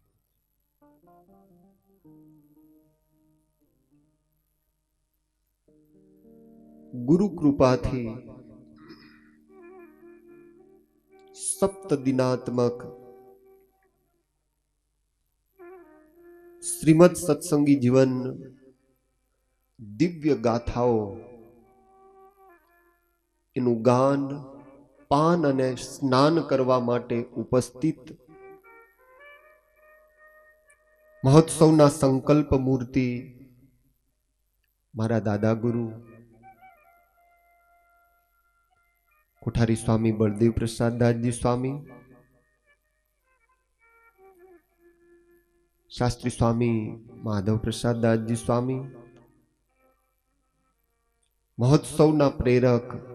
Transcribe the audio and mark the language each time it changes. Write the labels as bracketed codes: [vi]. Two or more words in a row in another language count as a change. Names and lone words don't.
[gu] ગુરુ કૃપાથી સપ્ત દિનાત્મક શ્રીમદ સત્સંગી જીવન દિવ્ય ગાથાઓ એનું ગાન પાન અને સ્નાન કરવા માટે ઉપસ્થિત મહોત્સવના સંકલ્પ મૂર્તિ મારા દાદા ગુરુ કોઠારી સ્વામી બળદેવ પ્રસાદ દાસજી સ્વામી, શાસ્ત્રી સ્વામી માધવ પ્રસાદ દાસજી સ્વામી, મહોત્સવના પ્રેરક